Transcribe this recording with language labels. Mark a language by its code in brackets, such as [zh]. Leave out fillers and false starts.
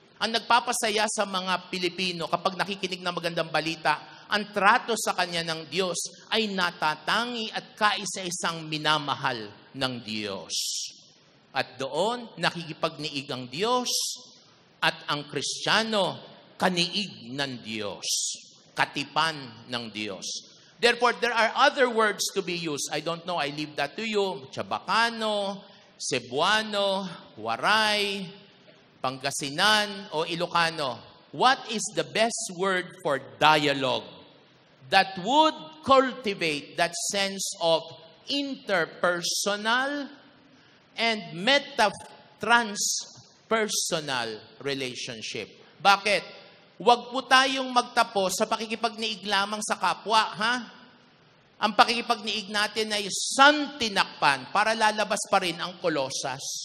[tl] Ang nagpapasaya sa mga Pilipino kapag nakikinig ng magandang balita, ang trato sa Kanya ng Diyos ay natatangi at kaisa-isang minamahal ng Diyos. At doon, nakikipagniig ang Diyos at ang Kristiyano, kaniig ng Diyos, katipan ng Diyos. [en] Therefore, there are other words to be used. I don't know, I leave that to you. [tl] Chabacano, Cebuano, Waray, Pangasinan, o Ilocano. [en] What is the best word for dialogue that would cultivate that sense of interpersonal and transpersonal relationship? [tl] Bakit? Huwag po tayong magtapos sa pakikipagniig lamang sa kapwa, ha? Ang pakikipagniig natin ay santinakpan para lalabas pa rin ang Kolosas.